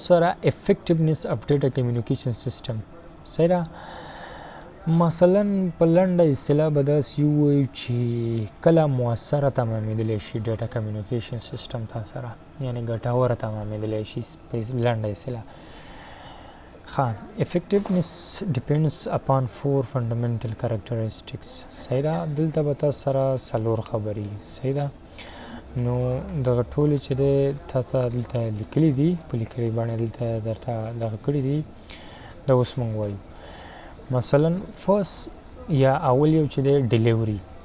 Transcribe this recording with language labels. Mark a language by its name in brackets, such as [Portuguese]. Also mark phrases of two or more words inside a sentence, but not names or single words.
[Pashto] سره [English] effectiveness of data communication system [Pashto] صحیح ده مثلا په لنډه اصطلاح به داسې ووایو چې کله مؤثره تمامېدلی شي [English] data communication system [Pashto] تا سره یعنې ګټوره تمامېدلی شي په لنډه اصطلاح [English] effectiveness depends upon 4 fundamental characteristics [Pashto] صحیح ده دلته به تاسو سره څلور خبرې صحیح ده نو دغه ټولې چې دی تا ته دلته لیکلي دي په لیکلي بڼه دلته درته دغه کړي دي دا اوس موږ وایو مثلا فرست یا اول یو چې دی ډیلیوري